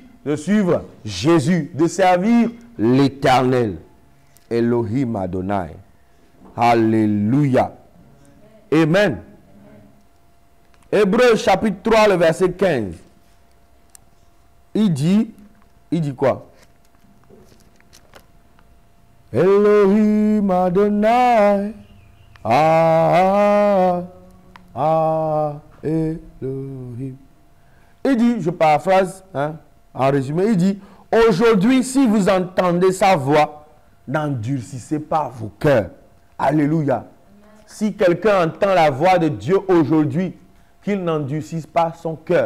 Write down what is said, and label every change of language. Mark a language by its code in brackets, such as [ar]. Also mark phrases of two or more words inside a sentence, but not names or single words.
[fr] De suivre Jésus, de servir l'Éternel, Elohim Adonai. Alléluia. Amen. Hébreux chapitre 3, le verset 15. Il dit quoi? Elohim Adonai. Elohim. Il dit, je paraphrase, en résumé, il dit, Aujourd'hui, si vous entendez sa voix, n'endurcissez pas vos cœurs. Alléluia. Si quelqu'un entend la voix de Dieu aujourd'hui, qu'il n'endurcisse pas son cœur.